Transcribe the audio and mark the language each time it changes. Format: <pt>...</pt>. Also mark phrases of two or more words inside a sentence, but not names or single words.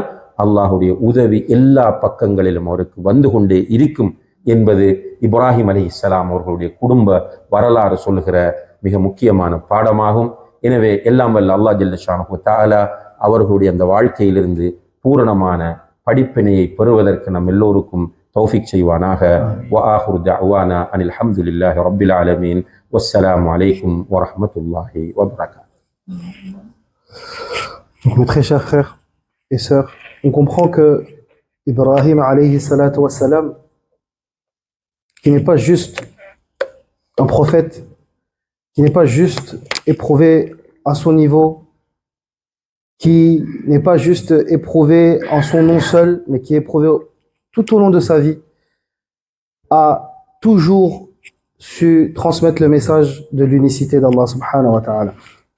<ta>அல்லாஹுடைய உதவி எல்லா பக்கங்களிலும் அவருக்கு வந்து கொண்டே இருக்கும் என்பது இப்ராஹிம் அலைஹிஸ்ஸலாம் அவர்களுடைய குடும்ப வரலாறு சொல்லுகிற மிக முக்கியமான பாடமாகும். எனவே எல்லாம் வல்ல அல்லாஹ்</ta> <ar>جل شأنه تعالى</ar> <ta>அவர்களுடைய அந்த வாழ்க்கையிலிருந்து பூரணமான படிப்பினையை பெறுவதற்கு நம் எல்லோருக்கும் தௌஃபீக் செய்வானாக.</ta> <ar>وآخر دعوانا أن الحمد لله رب العالمين والسلام عليكم ورحمة الله وبركاته.</ar> <fr>Donc mes très chers frères et sœurs, on comprend que Ibrahim</fr> <ar>عليه الصلاة والسلام,</ar> <fr>qui n'est pas juste un prophète, qui n'est pas juste éprouvé à son niveau, qui n'est pas juste éprouvé en son nom seul, mais qui est éprouvé tout au long de sa vie, a toujours su transmettre le message de l'unicité d'Allah</fr> <ar>سبحانه وتعالى.</ar>